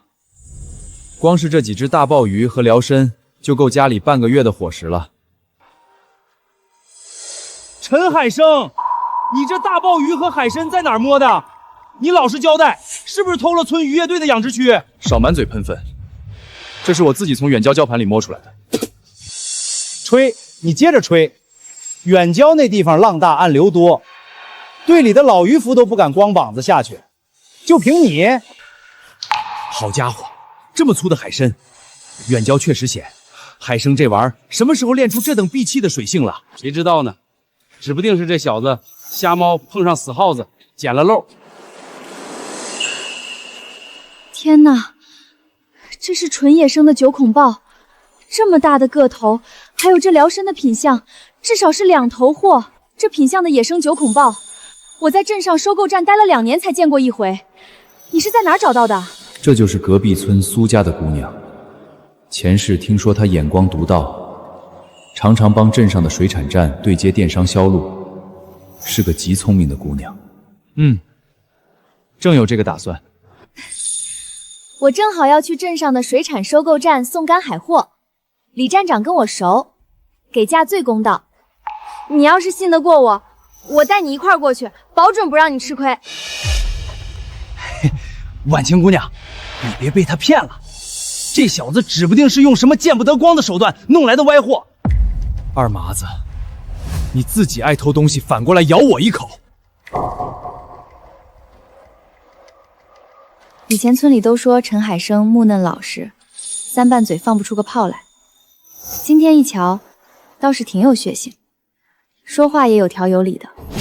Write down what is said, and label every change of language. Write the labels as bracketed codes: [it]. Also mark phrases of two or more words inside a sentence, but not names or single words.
[zh] 光是這幾隻大鮑魚和遼參就夠家裡半個月的伙食了。陳海生，你這大鮑魚和海參在哪兒摸的？你老實交代，是不是偷了村漁業隊的養殖區？少滿嘴噴糞，這是我自己從遠郊礁盤裡摸出來的。吹，你接着吹。遠郊那地方浪大暗流多，队裡的老漁夫都不敢光膀子下去，就憑你。好家伙，這麼粗的海參，遠郊確實險。海生這玩意兒什麼時候練出這等閉氣的水性了？誰知道呢？指不定是這小子瞎貓碰上死耗子，撿了漏。天哪，這是純野生的九孔豹，這麼大的個頭，還有這遼參的品相，至少是2頭貨。這品相的野生九孔豹，我在鎮上收購站待了2年才見過1回。你是在哪兒找到的？這就是隔壁村蘇家的姑娘。前世聽說她眼光獨到，常常幫鎮上的水產站對接電商銷路，是個極聰明的姑娘。正有這個打算。我正好要去鎮上的水產收購站送乾海貨，李站長跟我熟，給價最公道。你要是信得過我，我帶你一塊兒過去，保準不讓你吃虧。婉清姑娘，你別被他騙了，這小子指不定是用什麼見不得光的手段弄來的歪貨。二麻子，你自己愛偷東西，反過來咬我一口。以前村裡都說陳海生木嫩老實，3拌嘴放不出個炮來。今天一瞧， 倒是挺有血性，說話也有条有理的。